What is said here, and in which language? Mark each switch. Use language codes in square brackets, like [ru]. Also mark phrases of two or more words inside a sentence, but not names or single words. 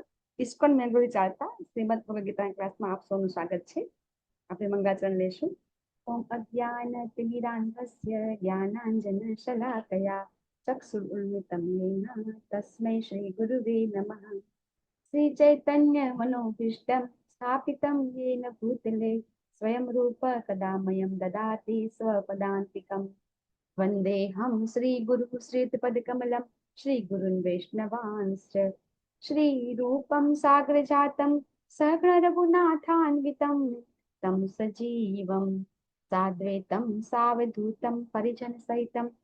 [gu] ઇસ્કોન મેંગોળી ચાલતા શ્રીમદ ભગવદ ગીતા ક્લાસમાં આપ સૌનું સ્વાગત છે. આપણે મંગાચરણ લેશું. [sa] ઓમ અજ્ઞાનતિમિરાન્ધસ્ય જ્ઞાનાંજન શલાકયા ચક્ષુરુન્મિલિતં યેન તસ્મૈ શ્રી ગુરુવે નમઃ. શ્રી ચૈતન્ય મનોભીષ્ટં સ્થાપિतं येन भूतले स्वयं रूप कदा मह्यं ददाति स्वपदान्तिकं वन्देऽहं श्रीगुरु श्रीयुतपदकमलं श्रीगुरून् वैष्णवांश्च श्रीरूपं साग्रजातं सहगणरघुनाथान्वितं तं सजीवं साद्वैतं सावधूतं परिजनसहितं